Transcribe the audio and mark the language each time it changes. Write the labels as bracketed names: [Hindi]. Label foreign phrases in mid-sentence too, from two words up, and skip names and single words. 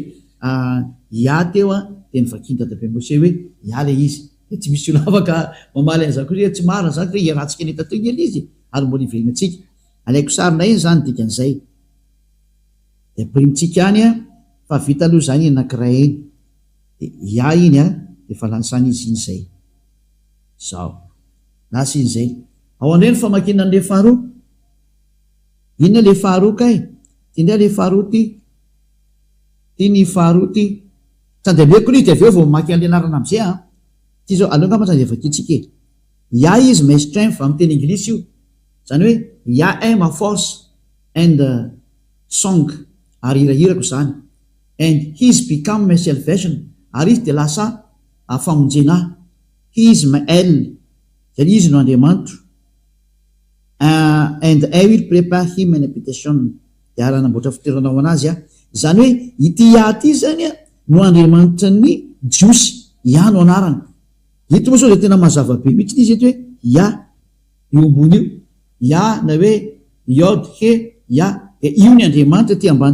[Malagasy] ia teo a de ny vakiny dadabe Mose hoe ia le izy de tsy misy olo afaka mamaly an'zany koa tsy marina zany hoe iarahantsika ny tateo ely izy ary mbola iverinantsika alaiko sarina iny zany dikan'izay de amprimitsika any a fa vita aloha zany anankiray iny de ia iny a de fa lasany izy iny zay zao lasa iny zay ao andray ny famakina an'le faharoa inona le faharoa kay ty ndray le faharoa ty ny faharoa ty tandemeko ly de avy eo vao maky an'le anarana am'izay a ty zao aloha ngamba sady vakitsika ia izy [English] my strength [Malagasy] amin'ny teny anglisy io zany hoe ia [French] ma force [English] and song [Malagasy] ary hirahirako zany [English] and his become my salvation [Malagasy] ary izy de lasa famonjena [English] he is my el [Malagasy] zany izy no Andriamanitro [English] and I will prepare him an habitation [Malagasy] de ary anamboatra fitoeranao anazy a zany hoe ity ia ty zany a no Andriamanitra ny jiosy ia no anarany ito moa sao de tena mazava-be mihitsy izy eto hoe ia io ambony io ia na hoe Yod he ia de io ny Andriamanitra ty ambany